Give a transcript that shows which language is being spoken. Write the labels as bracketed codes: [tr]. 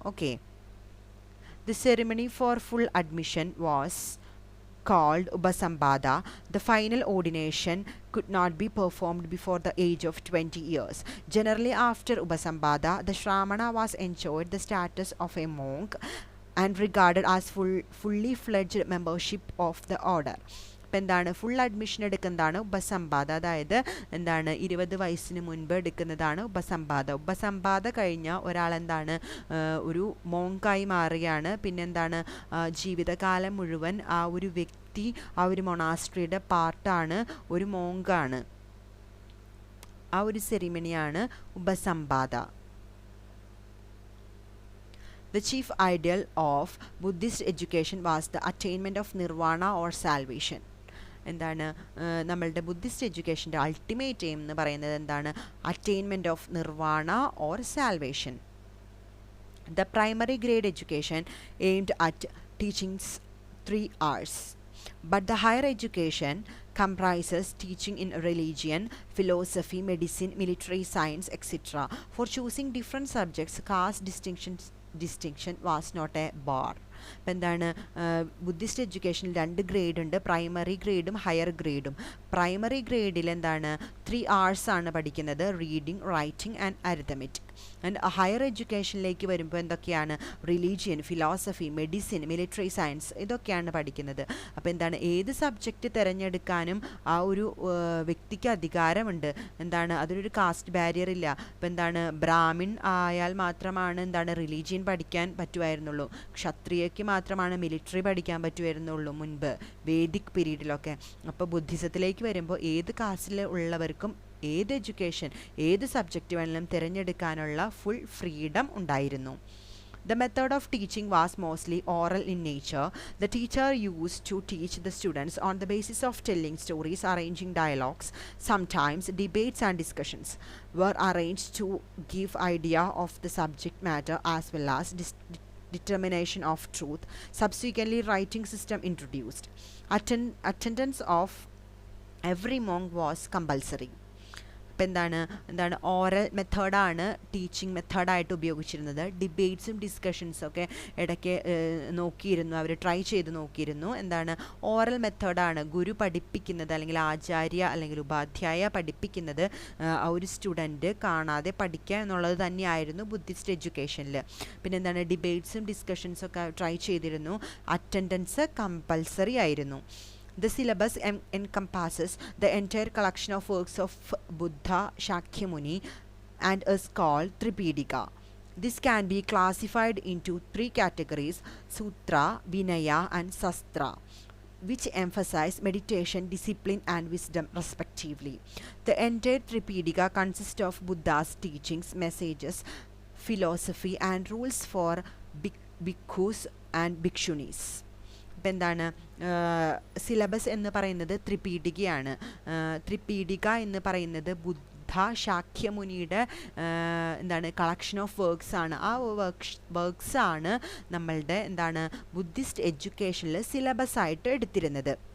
[en] Okay, the ceremony for full admission was called Upasambhada. The final ordination could not be performed before the age of 20 years. Generally, after Upasambhada, the Shramana was enjoyed the status of a monk and regarded as fully fledged membership of the order. [ml] ഇപ്പം എന്താണ് full admission എടുക്കുന്നതാണ് ഉപസംബാധ. അതായത് എന്താണ് 20 വയസ്സിന് മുൻപ് എടുക്കുന്നതാണ് ഉപസംബാധ. ഉപസംബാധ കഴിഞ്ഞാൽ ഒരാൾ എന്താണ് ഒരു മോങ്കായി മാറുകയാണ്. പിന്നെ എന്താണ് ജീവിതകാലം മുഴുവൻ ആ ഒരു വ്യക്തി ആ ഒരു മൊണാസ്ട്രിയുടെ പാർട്ടാണ്, ഒരു മോങ്കാണ്. ആ ഒരു സെറിമണിയാണ് ഉപസംബാധ. [en] The chief ideal of Buddhist education was the attainment of nirvana or salvation. [ml] എന്താണ് നമ്മളുടെ ബുദ്ധിസ്റ്റ് എഡ്യൂക്കേഷൻ്റെ അൾട്ടിമേറ്റ് എയിം എന്ന് പറയുന്നത് എന്താണ്, [en] Attainment of nirvana or salvation. The primary grade education aimed at teachings 3 hours. But the higher education comprises teaching in religion, philosophy, medicine, military science, etc. For choosing different subjects, caste distinction was not a bar. [ml] അപ്പം എന്താണ് Buddhist എഡ്യൂക്കേഷനിൽ 2 grade ഉണ്ട്, primary ഗ്രേഡും higher ഗ്രേഡും. Primary ഗ്രേഡിൽ എന്താണ് [en] 3 hours [ml] ആണ് പഠിക്കുന്നത്, [en] Reading, writing and arithmetic. [ml] And higher എഡ്യൂക്കേഷനിലേക്ക് വരുമ്പോൾ എന്തൊക്കെയാണ്, religion, philosophy, medicine, military science ഇതൊക്കെയാണ് പഠിക്കുന്നത്. അപ്പോൾ എന്താണ് ഏത് സബ്ജക്റ്റ് തിരഞ്ഞെടുക്കാനും ആ ഒരു വ്യക്തിക്ക് അധികാരമുണ്ട്. എന്താണ് അതിനൊരു കാസ്റ്റ് ബാരിയർ ഇല്ല. അപ്പോൾ എന്താണ് ബ്രാഹ്മിൺ ആയാൽ മാത്രമാണ് എന്താണ് റിലീജിയൻ പഠിക്കാൻ പറ്റുമായിരുന്നുള്ളൂ, ക്ഷത്രിയക്ക് മാത്രമാണ് മിലിറ്ററി പഠിക്കാൻ പറ്റുമായിരുന്നുള്ളൂ മുൻപ് വേദിക് പീരീഡിലൊക്കെ. അപ്പോൾ ബുദ്ധിസത്തിലേക്ക് വരുമ്പോൾ ഏത് കാസ്റ്റിൽ ഉള്ളവർക്കും ഏത് എഡ്യൂക്കേഷൻ ഏത് സബ്ജക്റ്റ് വേണമെങ്കിലും തിരഞ്ഞെടുക്കാനുള്ള ഫുൾ ഫ്രീഡം ഉണ്ടായിരുന്നു. [en] The method of teaching was mostly oral in nature. The teacher used to teach the students on the basis of telling stories, arranging dialogues. Sometimes debates and discussions were arranged to give idea of the subject matter as well as determination of truth. Subsequently, writing system introduced. Attendance of every monk was compulsory. [ml] ഇപ്പം എന്താണ് oral മെത്തേഡാണ് teaching മെത്തേഡായിട്ട് ഉപയോഗിച്ചിരുന്നത്. ഡിബേറ്റ്സും ഡിസ്കഷൻസൊക്കെ ഇടയ്ക്ക് നോക്കിയിരുന്നു, അവർ try ചെയ്ത് നോക്കിയിരുന്നു. എന്താണ് oral മെത്തേഡാണ് ഗുരു പഠിപ്പിക്കുന്നത് അല്ലെങ്കിൽ ആചാര്യ അല്ലെങ്കിൽ ഉപാധ്യായ പഠിപ്പിക്കുന്നത്, ആ ഒരു സ്റ്റുഡൻറ്റ് കാണാതെ പഠിക്കുക എന്നുള്ളത് തന്നെയായിരുന്നു ബുദ്ധിസ്റ്റ് എഡ്യൂക്കേഷനിൽ. പിന്നെ എന്താണ് ഡിബേറ്റ്സും ഡിസ്കഷൻസൊക്കെ ട്രൈ ചെയ്തിരുന്നു. അറ്റൻഡൻസ് കമ്പൽസറി ആയിരുന്നു. [en] The syllabus encompasses the entire collection of works of Buddha Shakyamuni and is called Tripitaka. This can be classified into 3 categories: Sutra, Vinaya, and Sastra, which emphasize meditation, discipline, and wisdom, respectively. The entire Tripitaka consists of Buddha's teachings, messages, philosophy, and rules for bhikkhus and bhikshunis. [ml] ഇപ്പം എന്താണ് syllabus എന്ന് പറയുന്നത് ത്രിപീഠികയാണ്. ത്രിപീഠിക എന്ന് പറയുന്നത് ബുദ്ധ ശാക്യമുനിയുടെ എന്താണ് [en] collection of works [ml] ആണ്. ആ works ആണ് നമ്മളുടെ എന്താണ് ബുദ്ധിസ്റ്റ് എഡ്യൂക്കേഷനിൽ സിലബസ് ആയിട്ട് എടുത്തിരുന്നത്.